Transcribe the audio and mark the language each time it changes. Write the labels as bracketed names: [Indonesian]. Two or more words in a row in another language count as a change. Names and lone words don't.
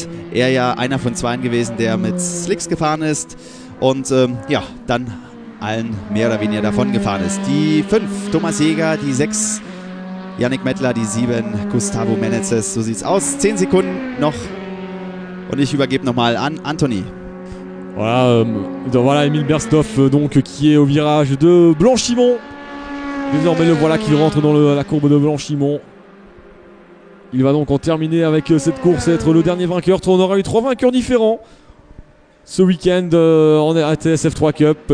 [German] Er ja einer von 2 gewesen, der mit Slicks gefahren ist und ja, dann allen mehr oder weniger davon gefahren ist. Die 5 Thomas Jäger, die 6 Yannick Mettler die 7, Gustavo Menezes. So sieht's aus. 10 Sekunden noch. Und ich übergebe nochmal an Anthony. [French] Voilà Emile Bersthoff donc, qui est au virage de Blanchimont. Désormais le voilà qui rentre dans la courbe de Blanchimont. Il va donc en terminer avec cette course et être le dernier vainqueur. On aura eu 3 vainqueurs différents ce week-end en ATS F3 Cup.